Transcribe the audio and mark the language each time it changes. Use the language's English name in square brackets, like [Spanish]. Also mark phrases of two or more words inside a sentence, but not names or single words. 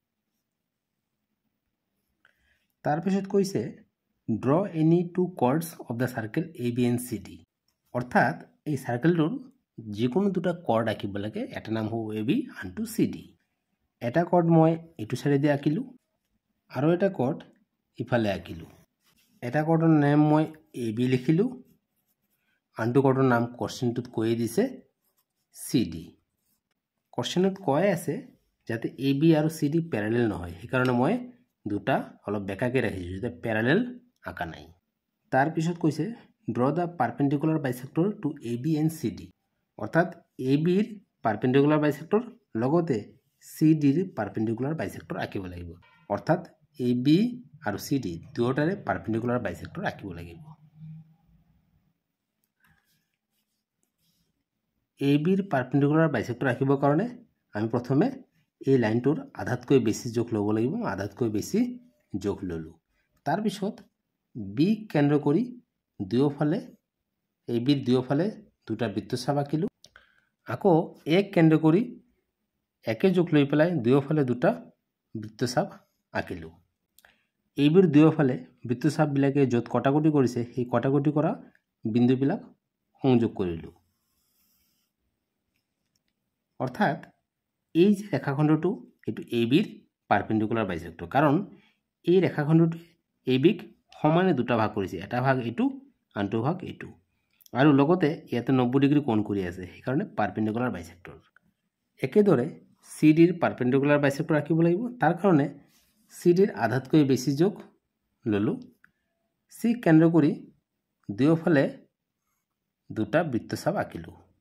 [Assamese] তাৰ পিছত কৈছে [English] draw any two chords of the circle AB and CD [Assamese] অৰ্থাৎ এই সাৰ্কেলটোৰ যিকোনো দুটা কৰ্ড আঁকিব লাগে এটা নাম হ'ব AB আনটো CD এটা কৰ্ড মই এটো সাইডে দি আঁকিলো আৰু এটা কৰ্ড ইফালে আঁকিলো এটা কৰ্ডৰ নাম মই AB লিখিলো আনটো কৰ্ডৰ নাম কোশ্চেনটোত কৈ দিছে CD কোশ্চেনত কৈ আছে যাতে AB আৰু CD প্যাৰালেল নহয় সেই কাৰণে মই দুটা অলপ বেকাকে ৰাখিছো যাতে প্যাৰালেল আঁকা নাই তাৰ পিছত কৈছে [English] draw the perpendicular bisector to AB and CD [Assamese] অৰ্থাৎ AB ৰ [English] perpendicular bisector [Assamese] লগতে CD ৰ [English] perpendicular bisector [Assamese] আঁকিব লাগিব অৰ্থাৎ AB আৰু CD দুয়োটাৰে [English] perpendicular bisector [Assamese] আঁকিব লাগিব AB ৰ [English] perpendicular bisector [Assamese] আঁকিবৰ কাৰণে আমি প্ৰথমে এই লাইনটোৰ আধাতকৈ বেছি জোখ ল'ব লাগিব আধাতকৈ বেছি জোখ ললো তাৰ পিছত B কেন্দ্ৰ কৰি দুয়োফালে AB ৰ দুয়োফালে দুটা বৃত্তচাপ আঁকিলো আকৌ এক কেন্দ্ৰ কৰি একে জোখ লৈ পেলাই দুয়োফালে দুটা বৃত্তচাপ আঁকিলো AB ৰ দুয়োফালে বৃত্তচাপ বিলাকে য'ত কটাকটি কৰিছে সেই কটাকটি কৰা বিন্দুবিলাক সংযোগ কৰিলো অৰ্থাৎ এই যে ৰেখাখণ্ডটো এটো AB ৰ [English] perpendicular bisector [Assamese] কারণ এই ৰেখাখণ্ডটো AB ক সমানে দুটা ভাগ কৰিছে এটা ভাগ এটো আনটো ভাগ এটো আৰু লগতে ইয়াতে 90 ডিগ্ৰী কোণ কৰি আছে সেই কাৰণে [English] perpendicular bisector [Assamese] একেদৰে CD ৰ [English] perpendicular bisector [Assamese] আঁকিব লাগিব তাৰ কাৰণে CD ৰ আধাতকৈ বেছি যোগ ললো C কেন্দ্ৰ কৰি দুয়োফালে দুটা বৃত্তচাপ আঁকিলো